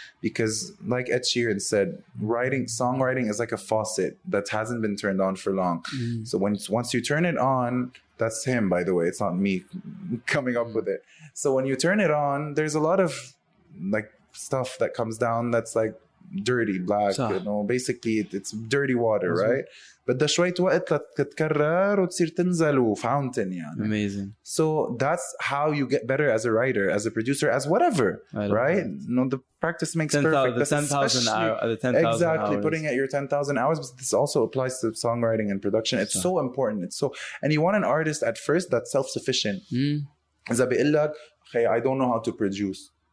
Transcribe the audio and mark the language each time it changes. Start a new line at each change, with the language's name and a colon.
English: Because like Ed Sheeran said, songwriting is like a faucet that hasn't been turned on for long. So once you turn it on, that's him, by the way. It's not me coming up with it. So when you turn it on, there's a lot of like stuff that comes down that's like dirty, black, basically it's dirty water, right?
Arabic: بدها شوية وقت تتكرر وتصير تنزل وفاونتن يعني.
English: Amazing. So that's how you get better as a writer, as a producer, as whatever, right? The practice makes perfect. The 10,000 hours. Exactly, putting at your 10,000 hours. But this also applies to songwriting and production. It's so important. And you want an artist at first that's self-sufficient.
Arabic: إذا بيقول لك,
English: okay, I don't know how to produce.